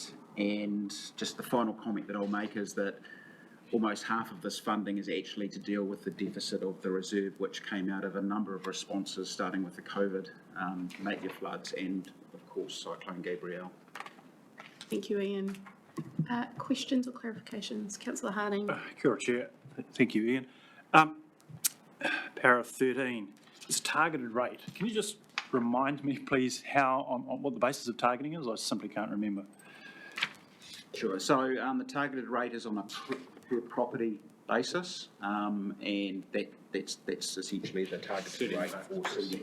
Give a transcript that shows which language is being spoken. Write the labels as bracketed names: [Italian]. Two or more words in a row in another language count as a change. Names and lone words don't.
[English] And just the final comment that I'll make is that almost half of this funding is actually to deal with the deficit of the reserve, which came out of a number of responses, starting with the COVID, Napier floods, and of course Cyclone Gabrielle. Thank you, Ian. Questions or clarifications? Councillor Harding. [Māori] Kia ora, [English] Chair. Thank you, Ian. Para 13, it's a targeted rate. Can you just remind me, please, how on what the basis of targeting is? I simply can't remember. Sure. So the targeted rate is on a per property basis, and that's essentially the targeted rate for CDEM.